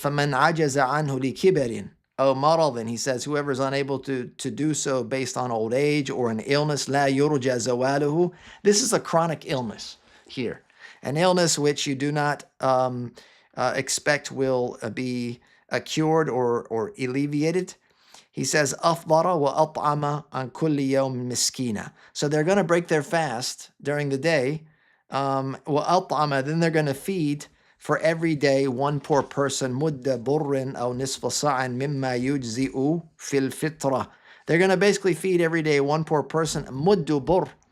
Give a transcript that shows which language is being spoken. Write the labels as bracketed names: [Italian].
[Arabic] فَمَنْ عَجَزَ عَنْهُ لِكِبَرٍ أو مرض, [English] he says, whoever is unable to do so based on old age or an illness, [Arabic] لا يرجى زواله. [English] This is a chronic illness here. An illness which you do not expect will be cured or alleviated. He says, [Arabic] أفضر وأطعم عن كل يوم مسكينة. [English] So they're going to break their fast during the day. [Arabic] وأطعم, [English] then they're going to feed for every day one poor person, [Arabic] مد بر أو نصف صاع مما يجزئ في الفطرة. [English] They're going to basically feed every day one poor person. [Arabic] مد بر.